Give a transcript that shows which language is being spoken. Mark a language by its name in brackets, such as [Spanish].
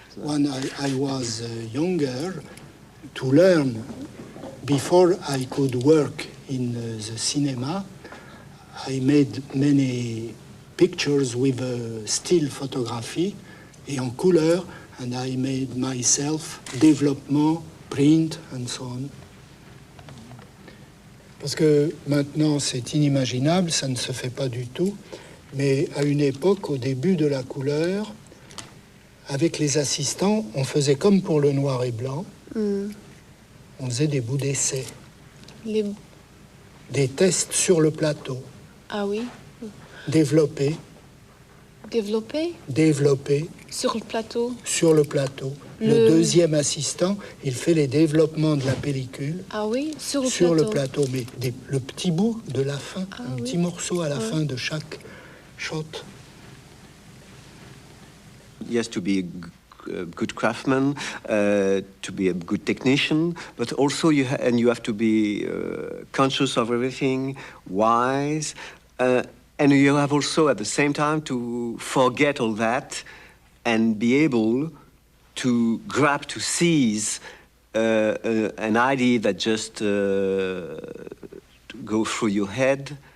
[English] When I was younger, to learn, before I could work in the cinema, I made many pictures with still photography [French] et en couleur, [English] and I made myself développement, print, and so on. [French] Parce que maintenant, c'est inimaginable, ça ne se fait pas du tout. Mais à une époque, au début de la couleur, avec les assistants, on faisait comme pour le noir et blanc. On faisait des bouts d'essai. Des tests sur le plateau. Ah oui. Développés. Développés. Sur le plateau. Sur le plateau. Le deuxième assistant, il fait les développements de la pellicule. Ah oui, sur le plateau. Mais le petit bout de la fin, petit morceau à la fin de chaque shot. [English] Yes, to be a good craftsman, to be a good technician, but also you have to be conscious of everything, wise, and you have also at the same time to forget all that and be able to grab, to seize an idea that just go through your head